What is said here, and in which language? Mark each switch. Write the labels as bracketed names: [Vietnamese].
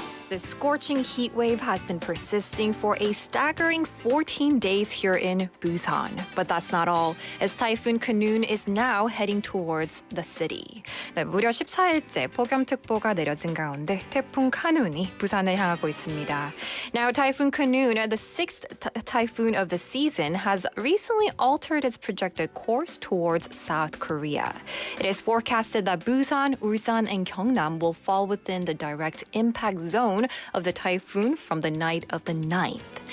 [English] The scorching heat wave has been persisting for a staggering 14 days here in Busan. But that's not all, as Typhoon Khanun is now heading towards the city. [Korean] 네, 무려 14일째 폭염특보가 내려진 가운데 태풍 카눈이 부산을 향하고 있습니다. [English] Now, Typhoon Khanun, the sixth typhoon of the season, has recently altered its projected course towards South Korea. It is forecasted that Busan, Ulsan, and Gyeongnam will fall within the direct impact zone of the typhoon from the night of the 9th.